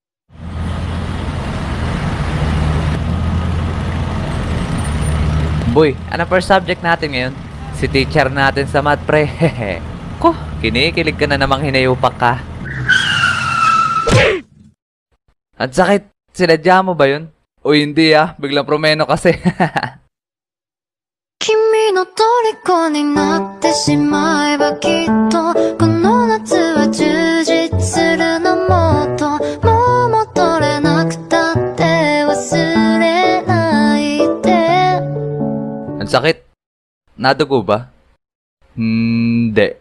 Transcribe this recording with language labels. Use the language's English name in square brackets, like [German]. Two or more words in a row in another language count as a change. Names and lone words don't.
[Filipino] Boy, ano first subject natin ngayon? Si teacher natin sa math pre. Ko, kinikilig ka na namang hinayupak ka. Ang sakit. Sinadya mo ba yun? O hindi ah, biglang promeno kasi. [Japanese] 君の虜になってしまえばきっとこの夏は充実するのもっともう戻れなくたって忘れないで [Filipino] Ang sakit. Nadugo ba? Hindi.